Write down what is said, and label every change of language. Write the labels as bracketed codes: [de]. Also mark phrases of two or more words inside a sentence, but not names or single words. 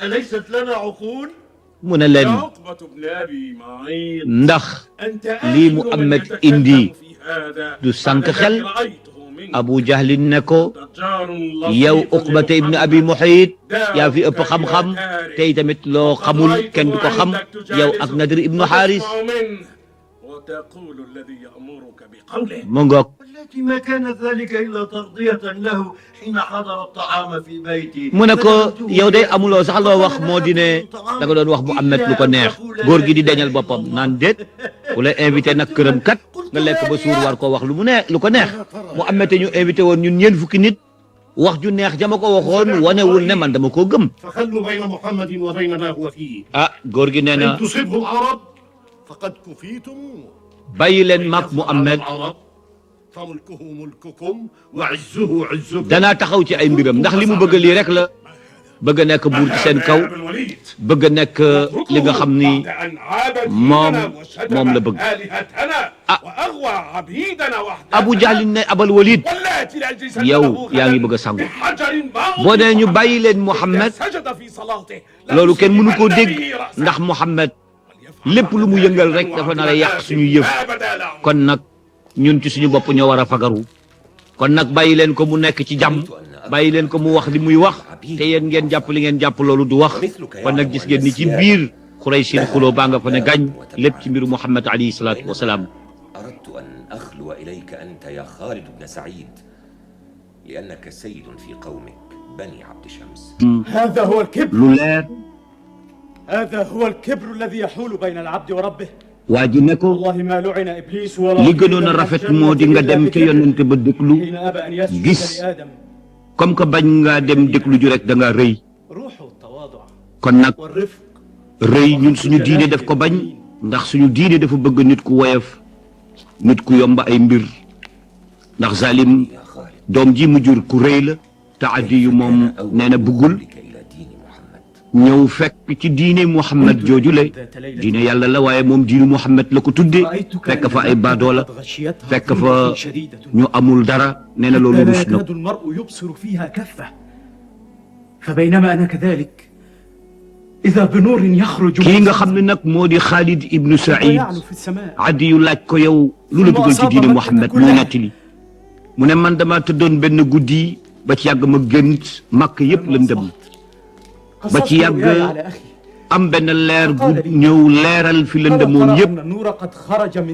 [wo] mu ne leen ndax lii Muhammad indi du sànq xel Abu Jahlin ne ko yow Uqbata ibn Abi Muhayt yaa fi ëpp xam-xam tey tamit loo xamul kenn du ko xam yow ak Nadir ibnu Haris mu ngoog [ar] التي ما كانت ذلك إلا ترضية له حين حضر الطعام في بيتي [wo] mu ne ko yow day amuloo sax loo wax moo di ne da nga doon wax Muhammad lu ko neex góor gi di dañal boppam naan déet ku la invité nag këram kat nga lekk ba suur war koo wax lu mu neex lu ko neex Muhammad te ñu invité woon ñun ñeent fukki nit wax ju neex jama ko waxoon wanewul ne man dama koo gëm [ar] فخلوا بين محمد وبين ما هو فيه [wo] ah góor gi nee na [ar] إن تصبه العرب فقد كفيتم [wo] bàyyi leen mag Muhammad [ar] العرب فملكه ملككم وعزه عزكم [wo] danaa taxaw ci ay mbiram ndax li mu bëgg lii rek la bëgg a nekk buur ci seen kaw bëgg a nekk li nga xam ni moom la bëgg ah Abu Jahlin ne Abal Walid yow yaa ngi bëgg a sangu boo nee ñu bàyyi leen Muhammad loolu kenn mënu koo dégg ndax Muhammad lépp lu mu yëngal rek dafa nar a yàq suñu yëf kon nag ñun ci suñu bopp ñoo war a fagaru kon nag bàyyi leen ko mu nekk ci jàmm bàyyi leen ko mu wax li muy wax te yéen ngeen jàpp li ngeen jàpp loolu du wax kon nag gis ngeen ni ci biir Quraysin xuloo baa nga fa ne gañ lépp ci mbiru Muhammad [ar] عليه الصلاة والسلام أردت أن أخلو إليك أنت يا خالد بن سعيد لأنك سيد في قومك بني عبد شمس هذا هو الكبر [wo] lu leer [ar] هذا هو الكبر الذي يحول بين العبد وربه [wo] waa ji ne ko [ar] والله ما لعن إبليس ولا [wo] li gënoon a rafet moo di nga dem ca yonente ba déglu [ar] حين أبى أن يسجد [wo] gis [ar] لآدم [fr] comme que [wo] bañ ngaa dem déglu ju rek da nga rëy [ar] روح التواضع [wo] kon nag [ar] والرفق [wo] rëy ñun suñu diine def ko bañ ndax suñu diine dafa bëgg nit ku woyof nit ku yomba ay mbir ndax zalim [ar] يا خالد [wo] doom ji mu jur ku rëy la te addi yu moom nee na bëggul [ar] بك إلى دين محمد [wo] ñëw fekk ci diine Muhammad jooju le diine yàlla la waaye moom diinu Muhammad la ko tudde fekk fa ay baadoola fekk fa ñu amul dara nee na loolu [ar] لا [wo] rus na [ar] يكاد المرء يبصر فيها كفة فبينما أنا كذلك إذا بنور يخرج [wo] kii nga xam ne nag moo di Khalid ibnu Saïd [ar] يعلو في السماء [wo] addi yu laaj ko yow lu la dugal ci diine Muhammad mu nettali mu ne man dama tëddoon benn guddi ba ci yàgg ma gént màkk yépp lëndëm ba ci [ar] قصصت [wo] yàgg [ar] رؤياي على أخي [wo] am benn leer gu ñëw leeral fi lëndëmoon [ar] فذكر [wo] yépp [ar] أن النور قد خرج من